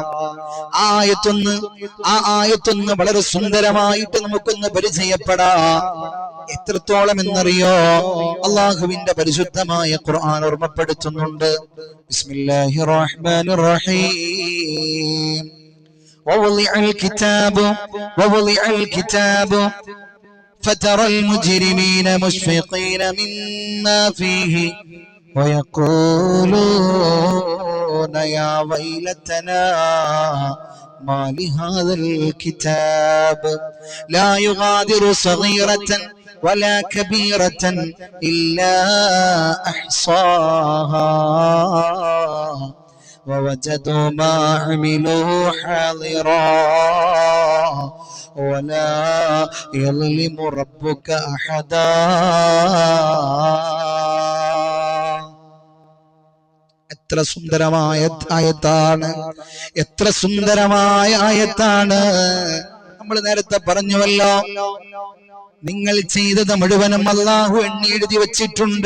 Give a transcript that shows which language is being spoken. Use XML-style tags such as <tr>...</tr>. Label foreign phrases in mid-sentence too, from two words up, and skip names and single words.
<ml>ആ ആയത്തൊന്ന് വളരെ സുന്ദരമായിട്ട് നമുക്കൊന്ന് പരിചയപ്പെടാം. എത്രത്തോളം എന്നറിയോ? അല്ലാഹുവിന്റെ പരിശുദ്ധമായ ഖുർആൻ ഓർമ്മപ്പെടുത്തുന്നുണ്ട്.</ml> <ar>بسم الله الرحمن الرحيم. ووضع الكتاب فترى المجرمين مشفقين مما فيه ويقولون يا ويلتنا ما لهذا الكتاب لا يغادر صغيرة ولا كبيرة إلا أحصاها ووجدوا ما عملوا حاضرا ولا يظلم ربك أحدا.</ar> <ml>എത്ര സുന്ദരമായ ആയത്താണ്, എത്ര സുന്ദരമായ ആയത്താണ്. നമ്മൾ നേരത്തെ പറഞ്ഞുവല്ലോ, നിങ്ങൾ ചെയ്തത് മുഴുവനും അല്ലാഹു എണ്ണി എഴുതി വെച്ചിട്ടുണ്ട്.</ml>